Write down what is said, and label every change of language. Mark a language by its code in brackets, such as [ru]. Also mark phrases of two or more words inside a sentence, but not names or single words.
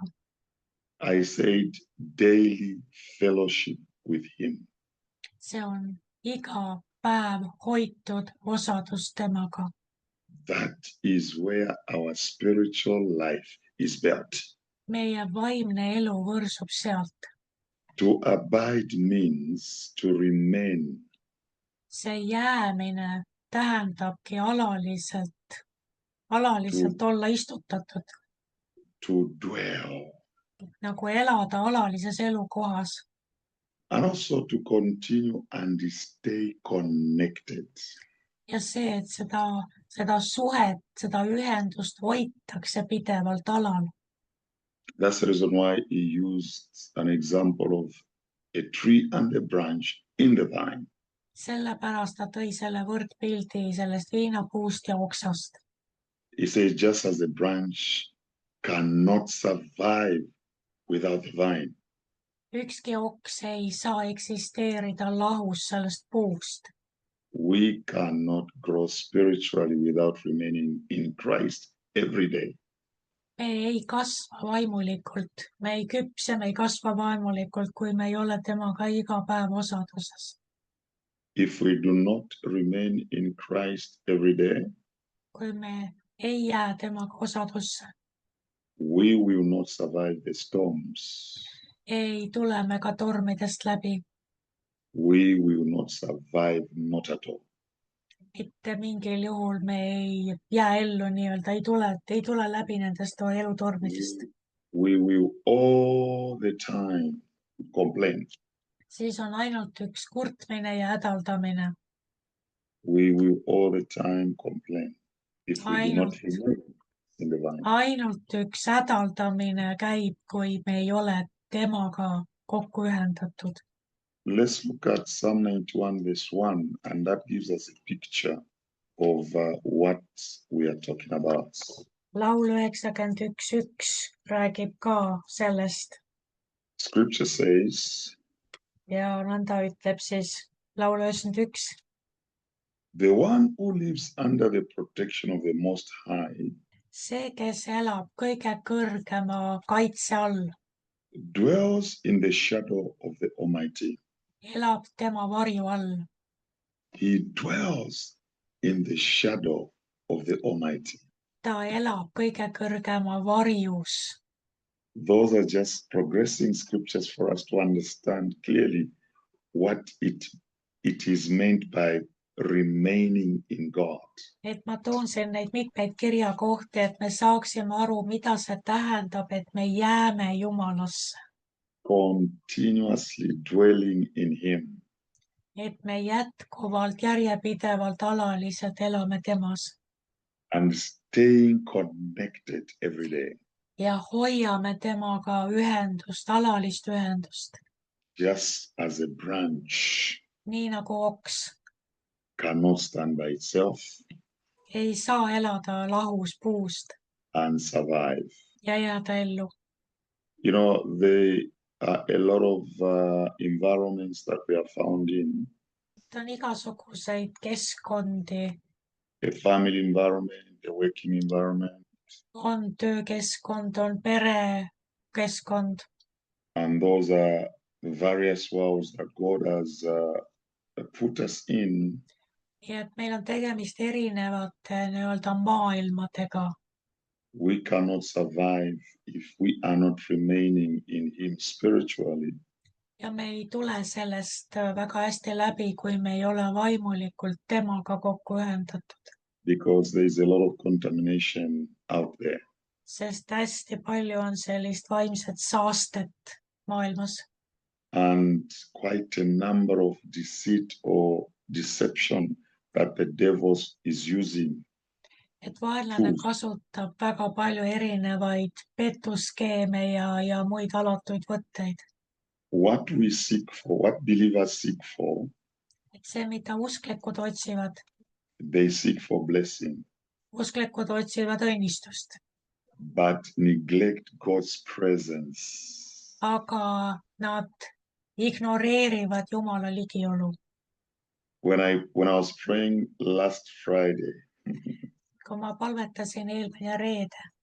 [en] I said daily fellowship with Him. [et] See on iga päev hoitud osadus temaga. [en] That is where our spiritual life is built. [et] Meie vaimne elu võrsub sealt. [en] To abide means to remain. [et] See jäämine tähendabki alaliselt olla istutatud, [en] To dwell. [et] nagu elada alalises elukohas [en] And also to continue and stay connected. [et] ja see, et seda suhet, seda ühendust hoitakse pidevalt alal. [en] That's the reason why he used an example of a tree and a branch in the vine. [et] Sellepärast ta tõi selle võrdpildi sellest viinapuust ja oksast. [en] He says, just as the branch cannot survive without the vine, [et] Ükski oks ei saa eksisteerida lahus sellest puust. [en] we cannot grow spiritually without remaining in Christ every day. [et] Me ei kasva vaimulikult, me ei küpse, me ei kasva vaimulikult, kui me ei ole temaga iga päev osaduses. [en] If we do not remain in Christ every day, [et] Kui me ei jää temaga osadusse, [en] we will not survive the storms. [et] ei tule me ka tormidest läbi. [en] We will not survive, not at all. [et] Mitte mingil juhul me ei jää ellu nii-öelda, ei tule läbi nendest elutormidest. [en] We will all the time complain. [et] Siis on ainult üks kurtmine ja hädaldamine. [en] We will all the time complain if we do not remain in the vine. [et] Ainult üks hädaldamine käib, kui me ei ole temaga kokku ühendatud. [en] Let's look at Psalm 91 verse 1, and that gives us a picture of what we are talking about. [et] Laul 91:1 räägib ka sellest [en] Scripture says, [et] ja nõnda ütleb siis Laul 91. [en] the one who lives under the protection of the Most High [et] See, kes elab kõige kõrgema kaitse all, [en] dwells in the shadow of the Almighty. [et] elab tema varju all. [en] He dwells in the shadow of the Almighty. [et] Ta elab kõige kõrgema varjus. [en] Those are just progressing scriptures for us to understand clearly what it is meant by remaining in God. [et] Et ma toon siin neid mitmeid kirjakohti, et me saaksime aru, mida see tähendab, et me jääme Jumalasse. [en] Continuously dwelling in Him. [et] Et me jätkuvalt, järjepidevalt, alaliselt elame temas. [en] And staying connected every day. [et] Ja hoiame temaga ühendust, alalist ühendust. [en] Just as a branch [et] Nii nagu oks [en] cannot stand by itself [et] ei saa elada lahus puust [en] and survive. [et] ja jääda ellu. [en] You know, there are a lot of environments that we are found in. [et] On igasuguseid keskkondi, [en] A family environment, a working environment, [et] on töökeskkond, on perekeskkond. [en] and those are various worlds that God has put us in. [et] Ja et meil on tegemist erinevate nii-öelda maailmadega. [en] We cannot survive if we are not remaining in Him spiritually. [et] Ja me ei tule sellest väga hästi läbi, kui me ei ole vaimulikult temaga kokku ühendatud. [en] Because there is a lot of contamination out there. [et] Sest hästi palju on sellist vaimset saastet maailmas. [en] And quite a number of deceit or deception that the devil is using. [et] et vaenlane [en] tools. [et] kasutab väga palju erinevaid petuskeeme ja muid alatuid võtteid. [en] What we seek for, what believers seek for, [et] Et see, mida usklikud otsivad, [en] they seek for blessing, [et] usklikud otsivad õnnistust, [en] but neglect God's presence. [et] aga nad ignoreerivad Jumala ligiolu. [en] When I was praying last Friday, [et] Kui ma palvetasin eelmine reede,